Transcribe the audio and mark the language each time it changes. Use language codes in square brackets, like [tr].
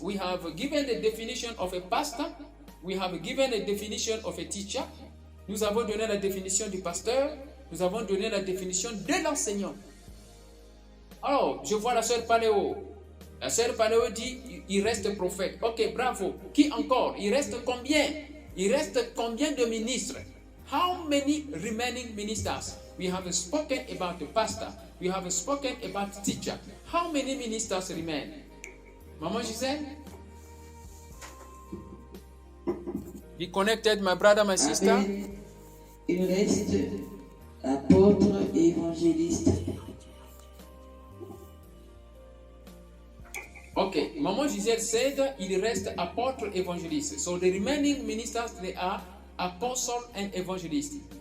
[en] We have given the definition of a pastor. We have given a definition of a teacher. [fr] Nous avons donné la définition du pasteur. Nous avons donné la définition de l'enseignant. Alors, je vois la sœur Paléo. La sœur Paléo dit, il reste prophète. Ok, bravo. Qui encore? Il reste combien? Il reste combien de ministres? [en] How many remaining ministers? We have spoken about the pastor. We have spoken about the teacher. How many ministers remain? Maman Gisèle? Be connected, my brother, my sister. Amen. [fr] Il reste apôtre et évangéliste. [en] Okay, Maman Gisèle said [fr] il reste apôtre évangéliste. [en] So the remaining ministers, they are apostle and evangelist.